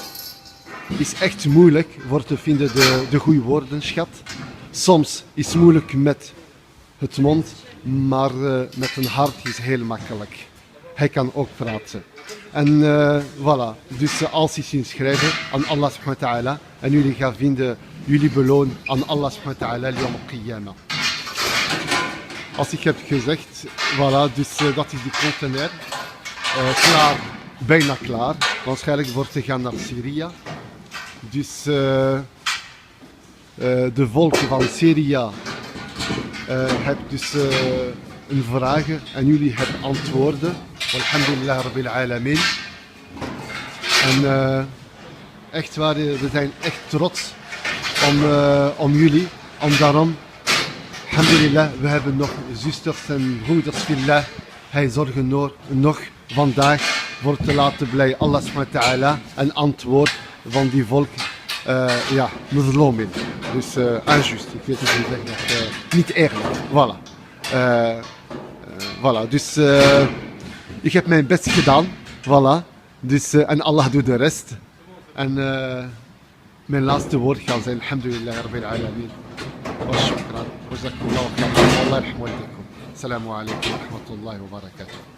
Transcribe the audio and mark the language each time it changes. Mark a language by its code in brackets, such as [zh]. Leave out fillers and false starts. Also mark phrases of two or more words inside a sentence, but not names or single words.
[nl] Is echt moeilijk voor te vinden de goede woorden, schat. Soms is het moeilijk met het mond, maar met een hart is heel makkelijk. Hij kan ook praten. En voilà, dus als je ziet schrijven aan [ar] الله سبحانه وتعالى [nl] en jullie gaan vinden jullie beloon aan [ar] الله سبحانه وتعالى يوم القيامة. [nl] Als ik heb gezegd, voilà, dus dat is die contener. Klaar, bijna klaar. Waarschijnlijk wordt te gaan naar Syrië. Dus de volken van Syrië hebben dus een vraag en jullie hebben antwoorden. [ar] الحمد لله رب العالمين. [nl] En echt waar, we zijn echt trots om jullie. En daarom, alhamdulillah, we hebben nog zusters en broeders fillah. Hij zorgt nog vandaag voor te laten blij [ar] الله سبحانه وتعالى [nl] een antwoord van die volk, ja, muzlomin. Dus injuust, ik weet het niet zeggen, niet eerlijk. Voilà. Voilà, dus ik heb mijn best gedaan. Voilà. Dus, en Allah doet de rest. En mijn laatste woord gaan zijn, [ar] الحمد لله رب العالمين. وشكرا. وجزاكم الله خيرا والله يرحم والديكم السلام عليكم ورحمة الله وبركاته.